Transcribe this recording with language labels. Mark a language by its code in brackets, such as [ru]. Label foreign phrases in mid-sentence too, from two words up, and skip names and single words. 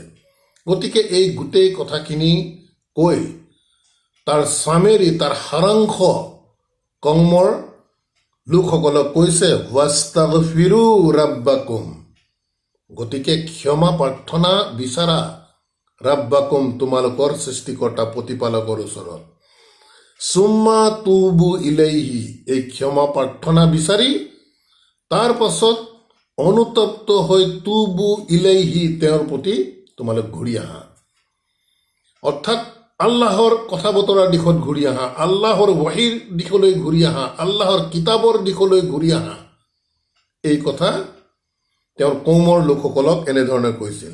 [as] গতিকে এই গোটেই কথাখিনি কৈ তাৰ চামেৰি, তাৰ সাৰাংশ কৌমৰ লোকসকলক কৈছে [ar] واستغفروا ربكم, [as] গতিকে ক্ষমা প্ৰাৰ্থনা বিচাৰা ৰাব্বাকুম, তোমালোকৰ সৃষ্টিকৰ্তা প্ৰতিপালকৰ ওচৰত, [ar] ثم توبوا إليه, [as] এই ক্ষমা প্ৰাৰ্থনা বিচাৰি তাৰ পাছত অনুতপ্ত হৈ [ar] توبوا إليه, [as] তেওঁৰ প্ৰতি তোমালোক ঘূৰি আহা, অৰ্থাৎ আল্লাহৰ কথা বতৰাৰ দিশত ঘূৰি আহা, আল্লাহৰ ৱাহীৰ দিশলৈ ঘূৰি আহা, আল্লাহৰ কিতাপৰ দিশলৈ ঘূৰি আহা। এই কথা তেওঁৰ কৌমৰ লোকসকলক এনেধৰণে কৈছিল।